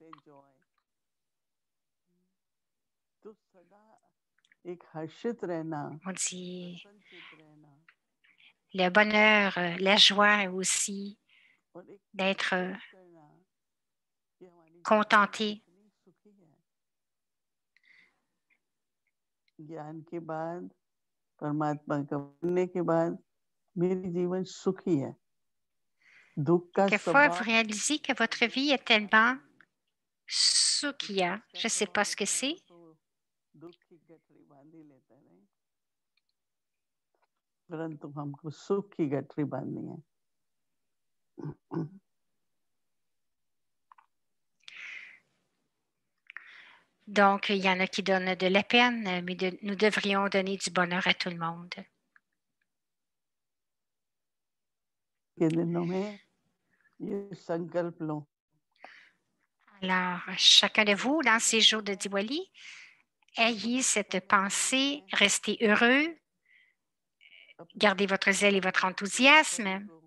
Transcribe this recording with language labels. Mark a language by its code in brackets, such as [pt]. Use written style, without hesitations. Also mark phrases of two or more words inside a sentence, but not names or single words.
[fr] On dit le bonheur, la joie aussi, d'être contenté. [hi] ज्ञान के बाद परमात्मा का बनने के बाद मेरी जीवन सुखी है दुख का [fr] Quelquefois, vous réalisez que votre vie est tellement sukhiya. Je ne sais pas ce que c'est. [hi] परंतु हमको सुख की गठरी बांधनी है [fr] Donc, il y en a qui donnent de la peine, mais nous devrions donner du bonheur à tout le monde. Alors, chacun de vous, dans ces jours de Diwali, ayez cette pensée, restez heureux, gardez votre zèle et votre enthousiasme.